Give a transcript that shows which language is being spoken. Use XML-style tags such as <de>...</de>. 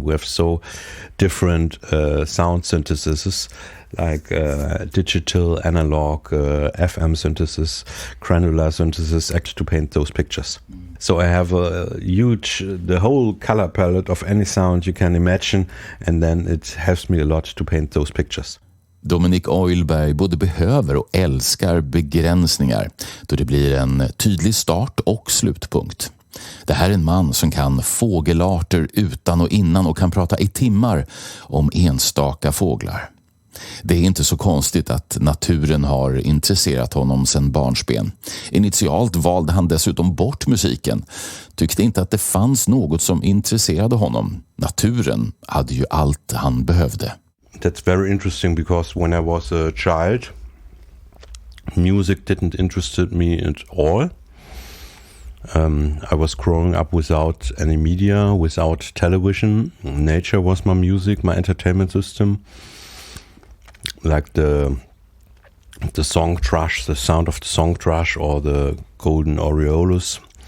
<en>We have so different sound syntheses, like digital, analog, FM synthesis, granular synthesis, actually to paint those pictures. So I have the whole color palette of any sound you can imagine, and then it helps me a lot to paint those pictures.</en> <sv>Dominik Eulberg både behöver och älskar begränsningar, då det blir en tydlig start och slutpunkt. Det här är en man som kan fågelarter utan och innan och kan prata i timmar om enstaka fåglar. Det är inte så konstigt att naturen har intresserat honom sedan barnsben. Initialt valde han dessutom bort musiken. Tyckte inte att det fanns något som intresserade honom. Naturen hade ju allt han behövde.</sv> <en>That's very interesting, because when I was a child, music didn't interest me at all. I was growing up without any media, without television. Nature was my music, my entertainment system. Like the song thrush, the sound of the song thrush, or the golden orioles.</en>